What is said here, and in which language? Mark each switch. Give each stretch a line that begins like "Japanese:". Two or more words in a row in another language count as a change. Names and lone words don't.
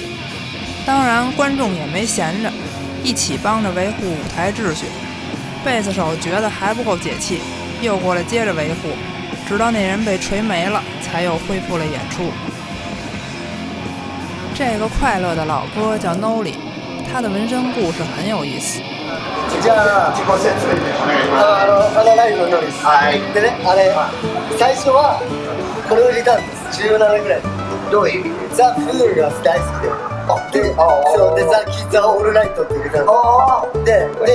Chinese: 当然观众也没闲着，一起帮着维护舞台秩序。贝斯手觉得还不够解气，又过来接着维护，直到那人被锤没了，才又恢复了演出。这个快乐的老哥叫 Noli， 他的纹身故事很有意思。
Japanese: じゃあ自己説明でお願いします。ライブのノリです。はい。でね、最初はこれを入れたんです。17年ぐらい。どういう意味？ザ・フールが大好きで。で、そうでザ・キッザ・オールナイトって入れたんです。